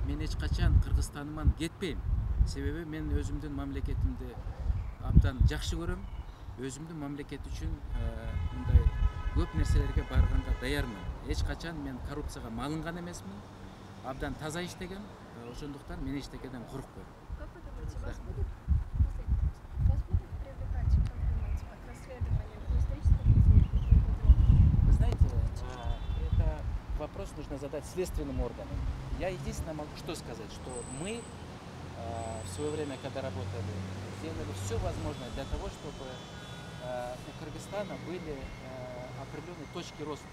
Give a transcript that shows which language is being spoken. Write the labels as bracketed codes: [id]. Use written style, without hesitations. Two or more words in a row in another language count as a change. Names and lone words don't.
[ky] Мен эч качан Кыргызстаныман кетпейм. Себеби мен өзүмдүн мамлекетимди абдан жакшы көрөм. Өзүмдүн мамлекет үчүн мындай көп нерселерге барганга даярмын. Эч качан мен коррупцияга малынган эмесмин. Абдан таза иштегем. Ошондуктан мен эчтекеден коркпойм. [ru] Как вы думаете, вас будут привлекать как расследование по историческому музею? Вы знаете, это вопрос нужно задать следственным органам. Я единственное могу что сказать, что мы в свое время, когда работали, сделали все возможное для того, чтобы у Кыргызстана были определенные точки роста.